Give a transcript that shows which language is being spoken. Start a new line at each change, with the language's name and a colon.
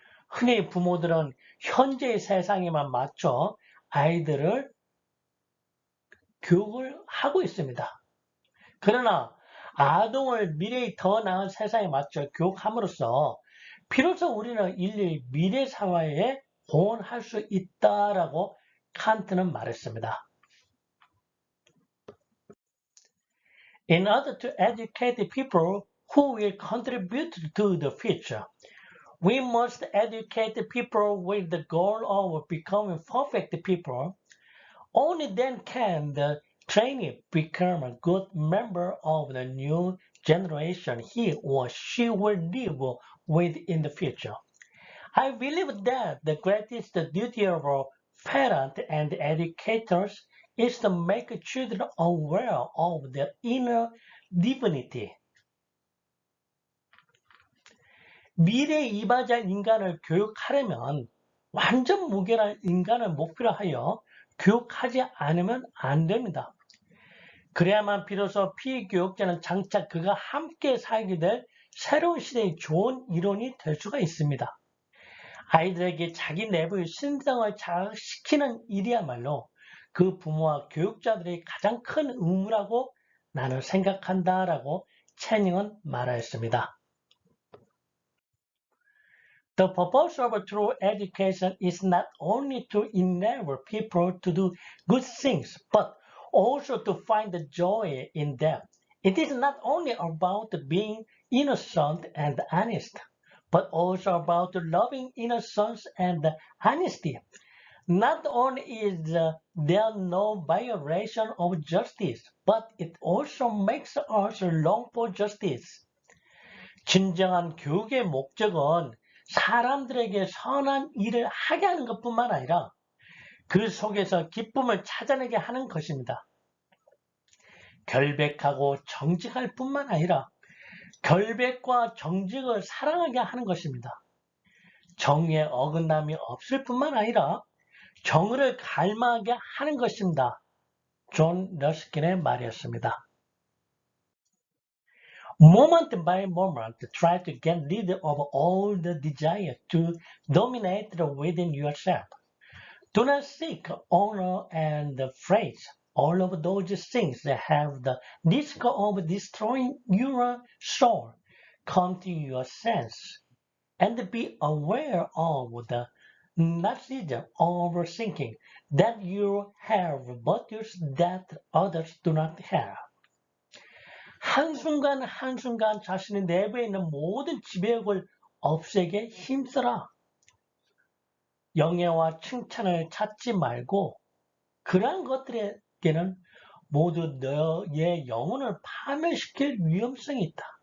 Korean: 흔히 부모들은 현재의 세상에만 맞춰 아이들을 교육을 하고 있습니다. 그러나 아동을 미래의 더 나은 세상에 맞춰 교육함으로써 비로소 우리는 인류의 미래 사회에 공헌할 수 있다라고 칸트는 말했습니다.
English: In order to educate the people who will contribute to the future, we must educate the people with the goal of becoming perfect people. Only then can the trainee become a good member of the new generation he or she will live with in the future. I believe that the greatest duty of parents and educators is to make children aware of their inner divinity.
Korean: 미래에 이바지할 인간을 교육하려면 완전 무결한 인간을 목표로 하여 교육하지 않으면 안 됩니다. 그래야만 비로소 피교육자는 장차 그가 함께 살게 될 새로운 시대의 좋은 이론이 될 수가 있습니다. 아이들에게 자기 내부의 신성을 자극시키는 일이야말로 그 부모와 교육자들의 가장 큰 의무라고 나는 생각한다 라고 채닝은 말하였습니다.
English: The purpose of true education is not only to enable people to do good things, but also to find the joy in them. It is not only about being innocent and honest, but also about loving innocence and honesty. Not only is there no violation of justice, but it also makes us long for justice.
Korean: 진정한 교육의 목적은 사람들에게 선한 일을 하게 하는 것뿐만 아니라 그 속에서 기쁨을 찾아내게 하는 것입니다. 결백하고 정직할 뿐만 아니라 결백과 정직을 사랑하게 하는 것입니다. 정의에 어긋남이 없을 뿐만 아니라 정의를 갈망하게 하는 것입니다. 존 러스킨의 말이었습니다.
English: Moment by moment, try to get rid of all the desire to dominate within yourself. Do not seek honor and praise. All of those things that have the risk of destroying your soul. Come to your sense and be aware of the narcissism of thinking that you have virtues that others do not have.
Korean: 한순간 한순간 자신의 내부에 있는 모든 지배욕을 없애게 힘써라. 영예와 칭찬을 찾지 말고 그러한 것들에게는 모두 너의 영혼을 파멸시킬 위험성이 있다.